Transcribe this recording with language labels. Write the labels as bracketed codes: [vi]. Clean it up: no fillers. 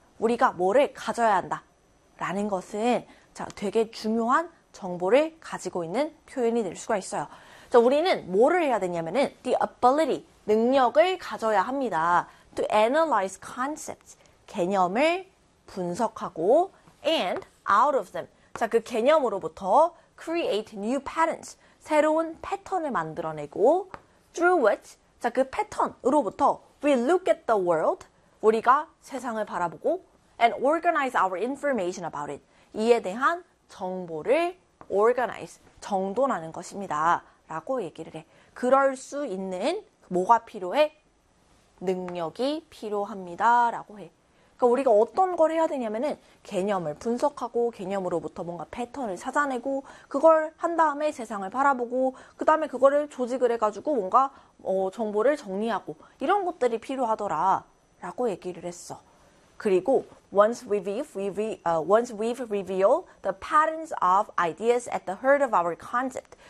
[ko] 우리가 뭐를 가져야 한다. 라는 것은 자, 되게 중요한 정보를 가지고 있는 표현이 될 수가 있어요. 자, 우리는 뭐를 해야 되냐면은 [en] the ability, [ko] 능력을 가져야 합니다. [en] to analyze concepts, [ko] 개념을 분석하고 [en] and out of them. [ko] 자, 그 개념으로부터 [en] create new patterns, [ko] 새로운 패턴을 만들어내고 [en] through which [ko] 자, 그 패턴으로부터 [en] we look at the world, [ko] 우리가 세상을 바라보고 [en] and organize our information about it. [ko] 이에 대한 정보를 organize, 정돈하는 것입니다. 라고 얘기를 해. 그럴 수 있는 뭐가 필요해? 능력이 필요합니다. 라고 해. 그러니까 우리가 어떤 걸 해야 되냐면은 개념을 분석하고 개념으로부터 뭔가 패턴을 찾아내고 그걸 한 다음에 세상을 바라보고 그 다음에 그거를 조직을 해가지고 뭔가 정보를 정리하고 이런 것들이 필요하더라라고 얘기를 했어. [en] 그리고 once we've revealed the patterns of ideas at the heart of our concept.